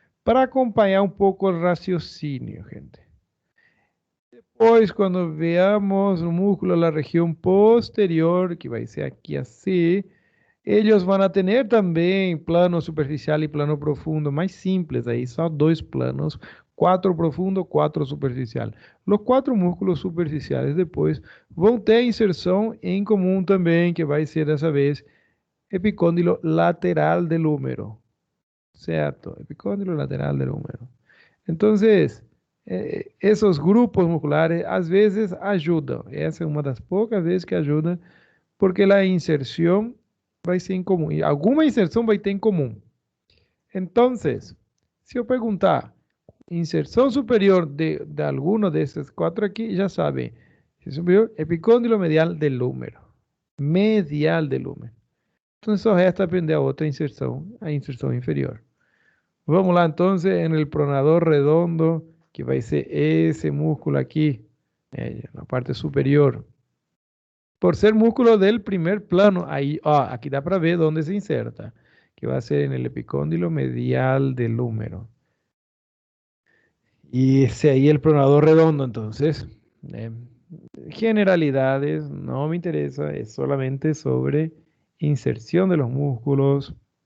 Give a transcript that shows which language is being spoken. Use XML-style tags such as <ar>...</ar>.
<es>Para acompañar un poco el raciocinio, gente. Después, cuando veamos un músculo de la región posterior, que va a ser aquí así, ellos van a tener también plano superficial y plano profundo, más simples, ahí son 2 planos, 4 profundo, 4 superficial. Los 4 músculos superficiales después van a tener inserción en común también, que va a ser</es> <pt>dessa vez</pt> <es>epicóndilo lateral del húmero, ¿cierto? Epicóndilo lateral del húmero. Entonces, esos grupos musculares</es> <pt>às vezes ayudan, essa é uma das poucas vezes que ajuda, porque a inserção vai ser em comum. E alguma inserção vai ter em comum. Então, se eu perguntar inserção superior de alguno desses 4 aqui, já sabem.</pt> <es>Superior, epicóndilo medial del húmero. Medial del húmero.</es> <pt>Então, só resta aprender a outra inserção, a inserção inferior. Vamos lá, então, no pronador redondo, que vai ser esse músculo aqui, na parte superior.</pt> <es>Por ser músculo del primer plano, ahí, aquí da para ver dónde se inserta, que va a ser en el epicóndilo medial del húmero. Y ese ahí el pronador redondo, entonces, generalidades, no me interesa, es solamente sobre inserción de los músculos.</es>